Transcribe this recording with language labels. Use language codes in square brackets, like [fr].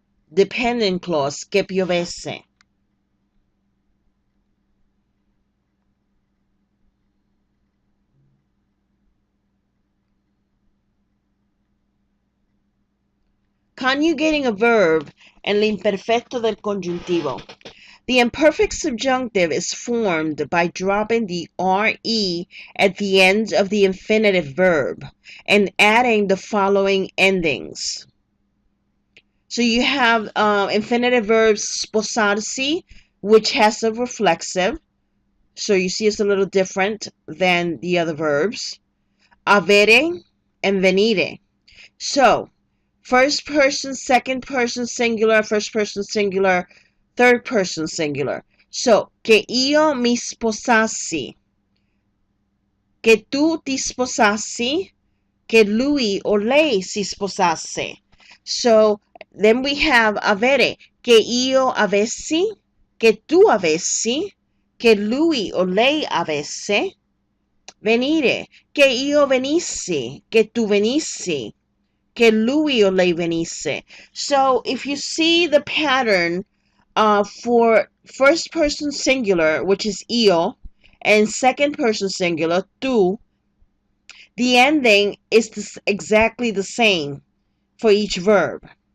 [en] Dependent clause, [it] che piovesse. [en] Conjugating a verb and [it] l'imperfetto del congiuntivo. [en] The imperfect subjunctive is formed by dropping the RE at the end of the infinitive verb and adding the following endings. So you have infinitive verb sposarsi, which has a reflexive. So you see it's a little different than the other verbs. Avere and venire. So first person, second person singular, first person singular, third person singular. [it] So, che io mi sposassi, che tu ti sposassi, che lui o lei si sposasse. So, [en] then we have [it] avere, che io avessi, che tu avessi, che lui o lei avesse. Venire, che io venissi, che tu venissi, che lui o lei venisse. [en] So if you see the pattern for first person singular, which is io, and second person singular, tu, the ending is exactly the same for each verb.